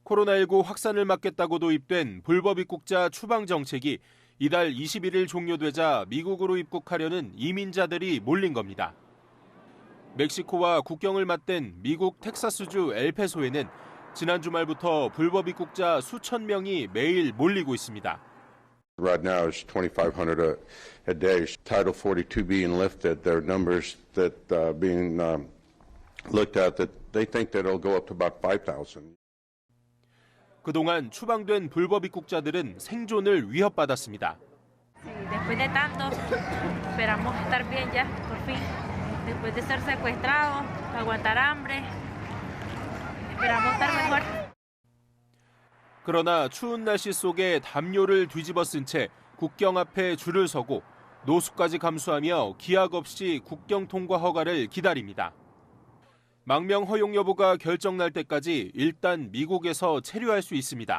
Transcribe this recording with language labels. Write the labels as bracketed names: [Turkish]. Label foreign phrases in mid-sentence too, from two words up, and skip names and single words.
[Korean] 코로나19 확산을 막겠다고 도입된 불법 입국자 추방 정책이 이달 21일 종료되자 미국으로 입국하려는 이민자들이 몰린 겁니다. 멕시코와 국경을 맞댄 미국 텍사스주 엘페소에는 지난 주말부터 불법 입국자 수천 명이 매일 몰리고 있습니다. [English] Right now it's 2,500 a day. Title 42 being lifted, there are numbers that being looked at that they think that it'll go up to about 5,000. [Korean] 그동안 추방된 불법 입국자들은 생존을 위협받았습니다. [Spanish] Después de tanto, esperamos estar bien ya, por fin. Después de ser secuestrados, aguantar hambre, esperamos estar mejor. [Korean] 그러나 추운 날씨 속에 담요를 뒤집어 쓴 채 국경 앞에 줄을 서고 노숙까지 감수하며 기약 없이 국경 통과 허가를 기다립니다. 망명 허용 여부가 결정날 때까지 일단 미국에서 체류할 수 있습니다.